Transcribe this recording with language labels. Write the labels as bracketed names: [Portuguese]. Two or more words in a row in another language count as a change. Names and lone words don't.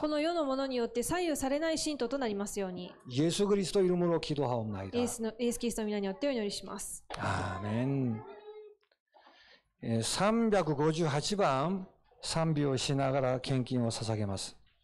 [Japanese] この世のものによって左右されない信徒となりますように。 [Korean] 예수 그리스도 이름으로 기도하옵나이다. [Japanese] イエスキリストの皆によってお祈りします。 [Korean] 아멘. [Japanese] 358番賛美をしながら献金を捧げます。